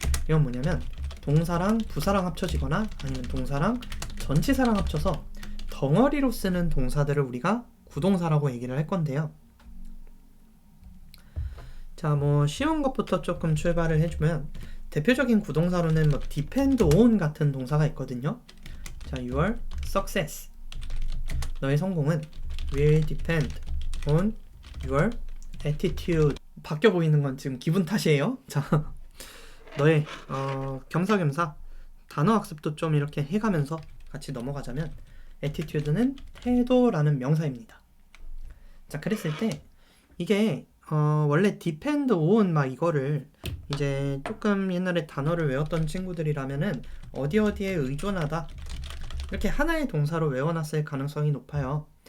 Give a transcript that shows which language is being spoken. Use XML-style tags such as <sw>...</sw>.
<ko>이건 뭐냐면 동사랑 부사랑 합쳐지거나 아니면 동사랑 전치사랑 합쳐서 덩어리로 쓰는 동사들을 우리가 구동사라고 얘기를 할 건데요. 자, 뭐 쉬운 것부터 조금 출발을 해주면, 대표적인 구동사로는 뭐 depend on 같은 동사가 있거든요.</ko> <en>자, your success,</en> <ko>너의 성공은</ko> <en>will depend on your attitude.</en> <ko>바뀌어 보이는 건 지금 기분 탓이에요. 자, 너의 겸사겸사 단어 학습도 좀 이렇게 해가면서 같이 넘어가자면, attitude는 태도라는 명사입니다. 자, 그랬을 때 이게 원래 depend on 막 이거를 이제 조금 옛날에 단어를 외웠던 친구들이라면은 어디에 의존하다 이렇게 하나의 동사로 외워놨을 가능성이 높아요.</ko>